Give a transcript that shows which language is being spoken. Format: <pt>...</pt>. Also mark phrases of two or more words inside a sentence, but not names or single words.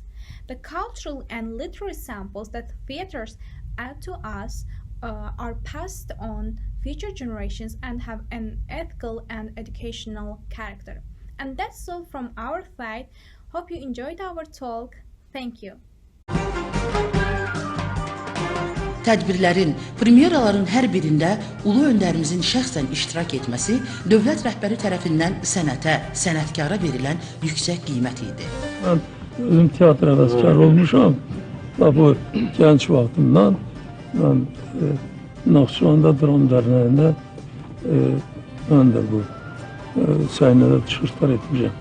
<en>The cultural and literary samples that theaters add to us are passed on future generations and have an ethical and educational character. And that's all from our side. Hope you enjoyed our talk. Thank you.</en> <az>Tədbirlərin, premyeraların hər birində ulu öndərimizin şəxsən iştirak etməsi dövlət rəhbəri tərəfindən sənətə, sənətkara verilən yüksək qiymət idi. Mən özüm teatr həvəskar olmuşam. Bu gənc vaxtımdan mən Naxçıvanda Dram Dərnəyində mən də bu səhnədə çıxışlar etmişəm.</az>